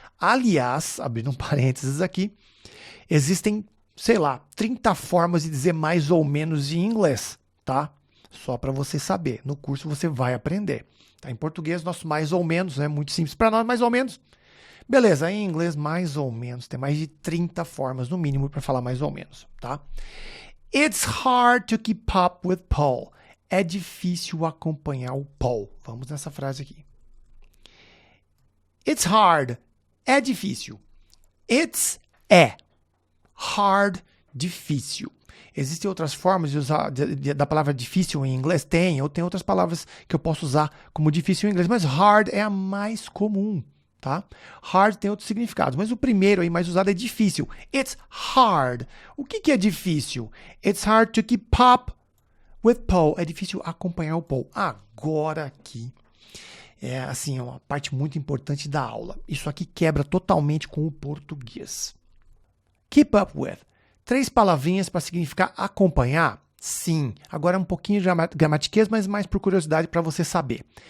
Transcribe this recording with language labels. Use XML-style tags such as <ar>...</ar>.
<pt>Aliás, abrindo um parênteses aqui, existem, sei lá, 30 formas de dizer mais ou menos em inglês, tá? Só para você saber. No curso você vai aprender. Tá? Em português, nosso mais ou menos é muito simples para nós, mais ou menos. Beleza, em inglês, mais ou menos. Tem mais de 30 formas, no mínimo, para falar mais ou menos, tá?</pt> <en>It's hard to keep up with Paul.</en> <pt>É difícil acompanhar o Paul. Vamos nessa frase aqui.</pt> <en>It's hard.</en> <pt>É difícil. It's é. Hard, difícil. Existem outras formas de usar da palavra difícil em inglês? Tem. Eu tenho outras palavras que eu posso usar como difícil em inglês, mas hard é a mais comum, tá? Hard tem outros significados, mas o primeiro aí mais usado é difícil.</pt> <en>It's hard.</en> <pt>O que é difícil?</pt> <en>It's hard to keep up with Paul.</en> <pt>É difícil acompanhar o Paul. Agora aqui é assim, uma parte muito importante da aula. Isso aqui quebra totalmente com o português.</pt> <en>Keep up with.</en> <pt>3 palavrinhas para significar acompanhar? Sim. Agora é um pouquinho de gramatiquês, mas mais por curiosidade para você saber.</pt>